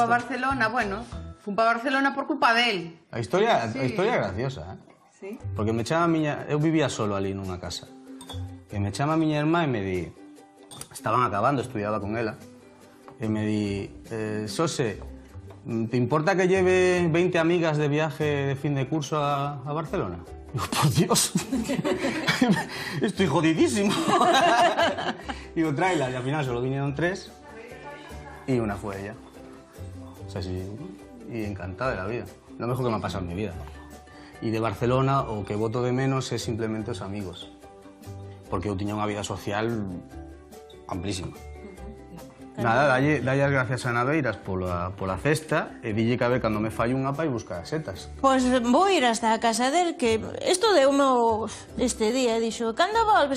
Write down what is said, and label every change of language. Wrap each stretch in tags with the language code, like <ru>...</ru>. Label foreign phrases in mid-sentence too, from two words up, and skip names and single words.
<gl>Eu fui para Barcelona, fui para Barcelona por culpa del. A historia é graciosa,</gl> <es>Sí.</es> <gl>Porque me chama a miña... Eu vivía solo ali nunha casa. E me chama a miña irmá e me di... Estaban acabando, estudiaba con ela. E me di... Xose,</gl> <es>¿te importa que lleve 20 amigas de viaje de fin de curso a Barcelona? Digo, por Dios, estoy jodidísimo. Digo, tráela. Y al final solo vinieron 3 y una fue ella. O sea, sí, y encantada de la vida. Lo mejor que me ha pasado en mi vida. Y de Barcelona,</es> <gl>o que voto de menos,</gl> <es>es simplemente</es> <gl>os amigos. Porque eu tiña unha vida social amplísima. Nada, dalle as gracias a Naveiras pola cesta e dille que a ver cando me fallo unha pa e buscar as setas. Pois vou ir hasta a casa del, que isto deu-me este día, dixo, cando volves?</gl>